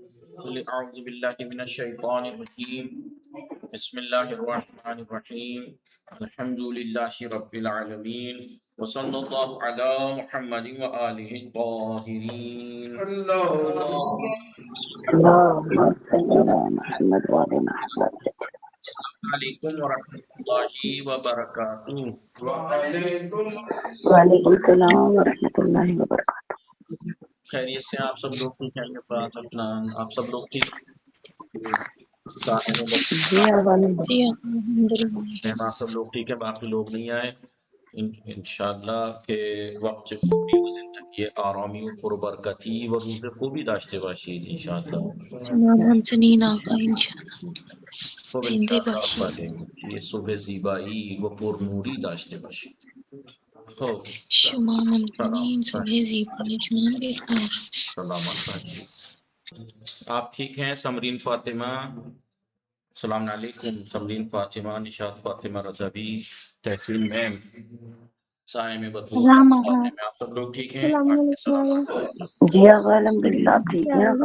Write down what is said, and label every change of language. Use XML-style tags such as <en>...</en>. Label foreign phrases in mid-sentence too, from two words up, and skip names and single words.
<ar>أعوذ بالله من الشيطان الرجيم بسم الله الرحمن الرحيم الحمد لله رب العالمين وصلى الله على محمد وآله الطاهرين اللهم اللهم صل على محمد وعلى محمد. السلام عليكم ورحمة الله وبركاته. وعلیکم السلام ورحمۃ اللہ وبرکاتہ.</ar> <ur>خیریت سے آپ سب لوگ ٹھیک ہیں؟ یہ بات اپنا آپ سب لوگ ٹھیک سارے میں جی الحمد جی الحمدللہ. آپ سب لوگ ٹھیک ہے، باقی لوگ نہیں آئے</ur> <fa>انشاءاللہ که وقت خوبی و زندگی آرامی و پربرکتی و روز خوبی داشته باشید انشاءالله. شما همچنین آقا انشاءالله خب زنده انشاءالله باشید. آفرین. یه صبح زیبایی و پرنوری داشته باشید. خب شما سلام همچنین صبح زیبای شما بخیر. سلامت باشید.</fa> <ur>آپ ٹھیک ہیں؟ سمرین فاطمہ</ur> <ar>السلام علیکم.</ar> <ur>سمرین فاطمہ، نشاط فاطمہ رضوی، تحسین میم، سائم بطول، فاطمہ، آپ سب لوگ ٹھیک ہیں؟</ur> <ar>السلام علیکم.</ar> <ur>جی آقا الحمدللہ آپ ٹھیک ہیں آقا؟</ur>